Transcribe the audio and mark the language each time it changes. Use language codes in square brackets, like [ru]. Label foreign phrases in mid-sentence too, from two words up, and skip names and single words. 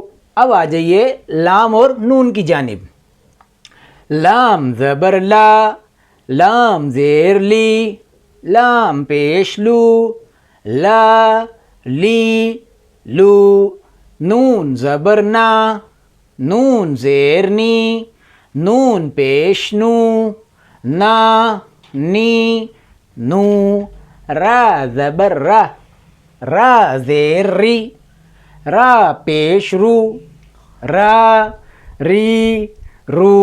[ur] اب آ جائیے لام اور نون کی جانب. لام زبر لا، لام زیر لی، لام پیش لو، لا لی لو. نون زبر نا، نون زیر نی، نون پیش نو، نا نی نو. را زبر را، را زیر ری، را پیش رو، را ری رو.